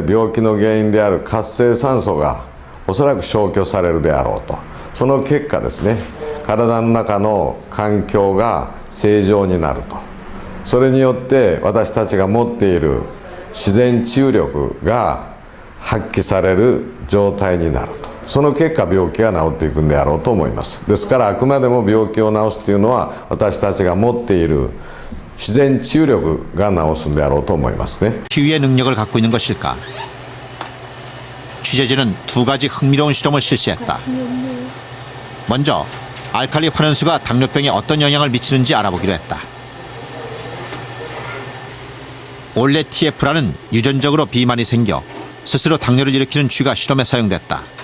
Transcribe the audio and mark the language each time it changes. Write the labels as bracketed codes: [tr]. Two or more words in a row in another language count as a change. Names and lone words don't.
[ja] 病気の原因である活性酸素がおそらく消去されるであろうと、その結果ですね、体の中の環境が正常になると、それによって私たちが持っている自然治癒力が発揮される状態になると、その結果病気が治っていくんであろうと思います。ですからあくまでも病気を治すというのは、私たちが持っている自然治癒力が治すんであろうと思いますね。 [ko] 치유의 능력을 갖고 있는 것일까? 취재진은 두 가지 흥미로운 실험을 실시했다. 먼저 알칼리 환원수가 당뇨병에 어떤 영향을 미치는지 알아보기로 했다. 올레 TF라는 유전적으로 비만이 생겨 스스로 당뇨를 일으키는 쥐가 실험에 사용됐다.